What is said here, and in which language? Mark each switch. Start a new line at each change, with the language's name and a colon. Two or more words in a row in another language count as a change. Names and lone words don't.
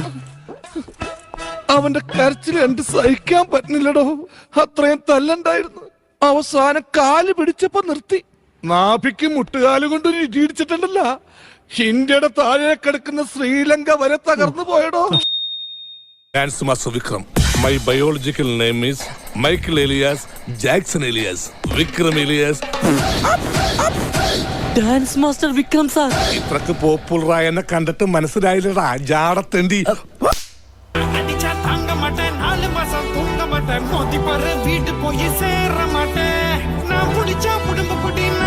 Malayalam: അവന്റെ കരച്ചിൽ കണ്ട് സഹിക്കാൻ പറ്റുന്നില്ലടോ. അത്രയും തല്ലുണ്ടായിരുന്നു. അവസാനം കാല് പിടിച്ചപ്പോ നിർത്തി. നാഭിക്ക് മുട്ടുകാല് കൊണ്ട് ഇടിച്ചിട്ടുണ്ടല്ല. ഇന്ത്യയുടെ താഴെ കിടക്കുന്ന ശ്രീലങ്ക വരെ തകർന്നു പോയടോ.
English: Dance Master Vikram. My biological name is Michael Elias Jackson Elias Vikram Elias.
Malayalam: ഡാൻസ് മാസ്റ്റർ വിക്രം സാർ. ഇത്രക്ക് പോപ്പുലറായ എന്നെ കണ്ടിട്ട് മനസ്സിലായില്ലടാ ജാടത്തേണ്ടി.
Tamil: அடிச்சா தாங்க மாட்டேன் 4 மாசம் தூங்க மாட்டேன் மோதி பாரு வீட்டு போய் சேர மாட்டேன் நான் புடிச்சா உடம்பு புடி